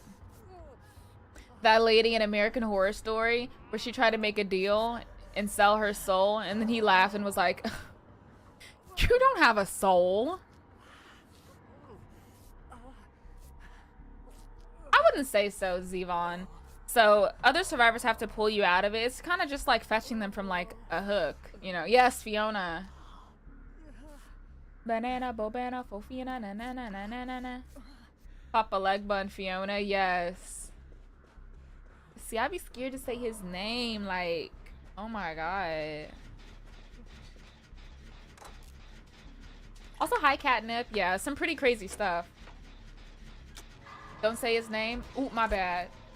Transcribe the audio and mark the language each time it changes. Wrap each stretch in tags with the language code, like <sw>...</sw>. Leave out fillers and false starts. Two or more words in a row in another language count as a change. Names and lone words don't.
<en>That lady in American Horror Story where she tried to make a deal and sell her soul, and then he laughed and was like, you don't have a soul. I wouldn't say so, Zevon. So other survivors have to pull you out of it. It's kind of just like fetching them from like a hook, you know. Yes, Fiona. Banana, bobana, fofina, na na na na na na na. Papa Legba and Fiona, yes. See, I'd be scared to say his name, like, oh my god. Also, hi Catnip, yeah, some pretty crazy stuff. Don't say his name. Ooh, my bad.</en>